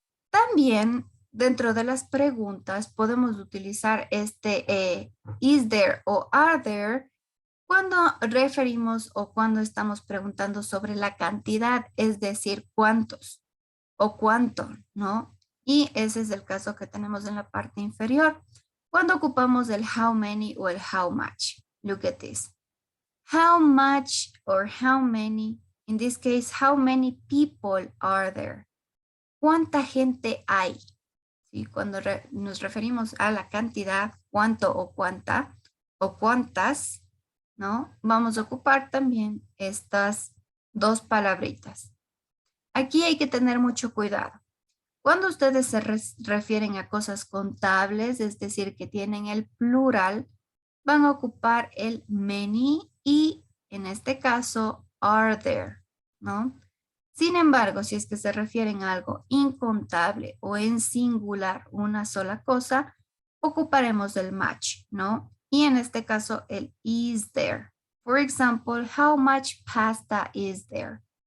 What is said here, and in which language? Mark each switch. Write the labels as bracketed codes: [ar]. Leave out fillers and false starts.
[es] También dentro de las preguntas podemos utilizar este [en] is there [es] o [en] are there [es] cuando referimos o cuando estamos preguntando sobre la cantidad, es decir, cuántos o cuánto, ¿no? Y ese es el caso que tenemos en la parte inferior. Cuando ocupamos el [en] how many [es] o el [en] how much. Look at this. How much or how many, in this case, how many people are there? [es] ¿Cuánta gente hay? ¿Sí? Cuando nos referimos a la cantidad, cuánto o cuánta, o cuántas, ¿no? Vamos a ocupar también estas dos palabritas. Aquí hay que tener mucho cuidado. Cuando ustedes se refieren a cosas contables, es decir, que tienen el plural, van a ocupar el many y en este caso [en] are there, [es] ¿no? Sin embargo, si es que se refieren a algo incontable o en singular, una sola cosa, ocuparemos el much, ¿no? Y en este caso el [en] is there. For example, how much pasta is there?